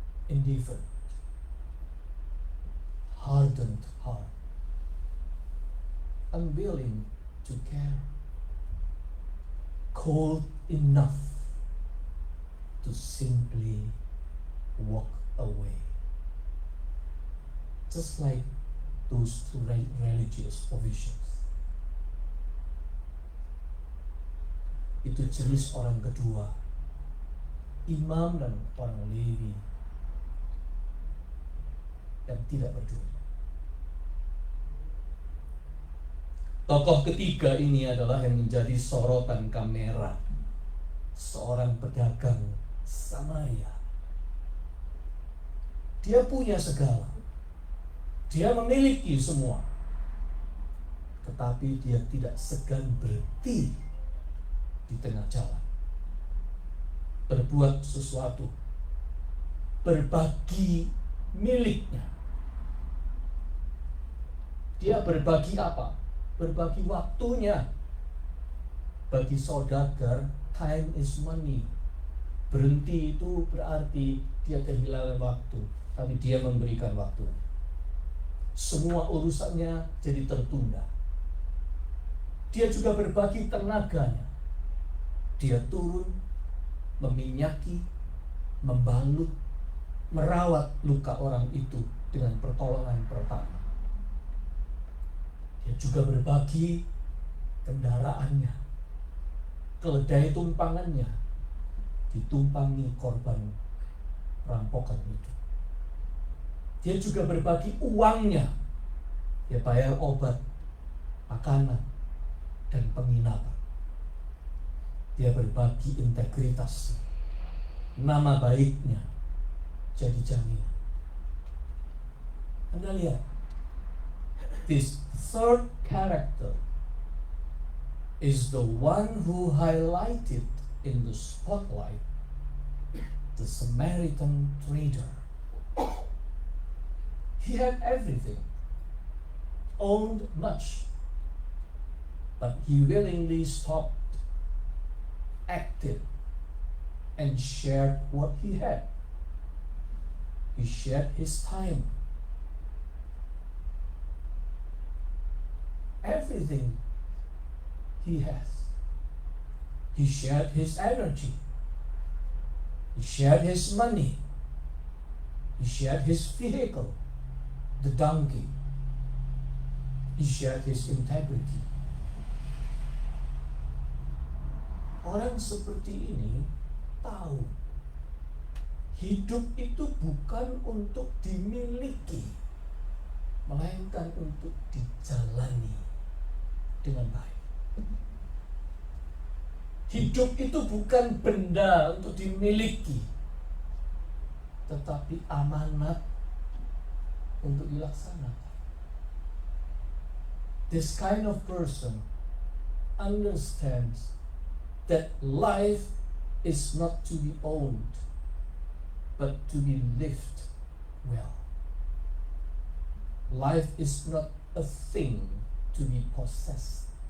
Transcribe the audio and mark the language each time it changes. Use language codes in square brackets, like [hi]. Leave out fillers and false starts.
[en] Indifferent, hardened heart, unwilling to care, cold enough to simply walk away. Just like those two religious officials. [id] Itu jenis orang kedua, imam dan orang Lewi, yang tidak peduli. Tokoh ketiga ini adalah yang menjadi sorotan kamera, seorang pedagang Samaria. Dia punya segala, dia memiliki semua, tetapi dia tidak segan berhenti di tengah jalan, berbuat sesuatu, berbagi miliknya. Dia berbagi apa? Berbagi waktunya. Bagi saudagar, [en] time is money. [id] Berhenti itu berarti dia kehilangan waktu, tapi dia memberikan waktu. Semua urusannya jadi tertunda. Dia juga berbagi tenaganya. Dia turun, meminyaki, membalut, merawat luka orang itu dengan pertolongan pertama. Dia juga berbagi kendaraannya, keledai tumpangannya ditumpangi korban rampokan itu. Dia juga berbagi uangnya, dia bayar obat, makanan, dan penginapan. Dia berbagi integritas, nama baiknya jadi jaminan. Anda lihat, [en] this third character is the one who highlighted in the spotlight, the Samaritan trader. He had everything, owned much, but he willingly stopped, acted, and shared what he had. He shared his time, everything he has. He shared his energy. He shared his money. He shared his vehicle, the donkey. He shared his integrity. [id] Orang seperti ini tahu hidup itu bukan untuk dimiliki, melainkan untuk dijalani dengan baik. Hidup itu bukan benda untuk dimiliki, tetapi amanat untuk dilaksanakan. [en] This kind of person understands that life is not to be owned, but to be lived well. Life is not a thing to be possessed.